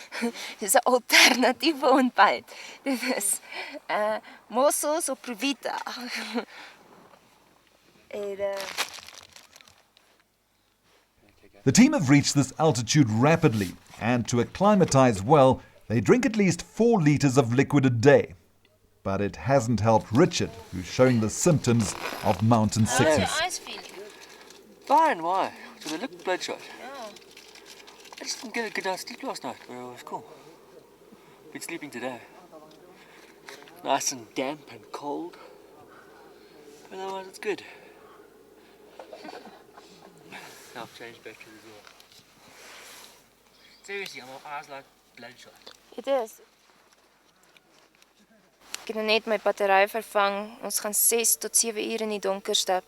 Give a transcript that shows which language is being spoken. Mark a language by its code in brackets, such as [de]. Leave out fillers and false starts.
[af] Dit is 'n alternatiewe ontbyt. Dit is mossels op provita. [en] The team have reached this altitude rapidly, and to acclimatize well, they drink at least 4 liters of liquid a day. But it hasn't helped Richard, who's showing the symptoms of mountain sickness. How's your eyes feeling? Fine, why? Do they look bloodshot? I just didn't get a good night's sleep last night, but it was cool. Been sleeping today. Nice and damp and cold. But otherwise it's good. Now I've changed batteries as well. Seriously, my eyes like bloodshot. It is. [af] Ek het net my battery vervang. Ons gaan 6 tot 7 ure in die donker stap.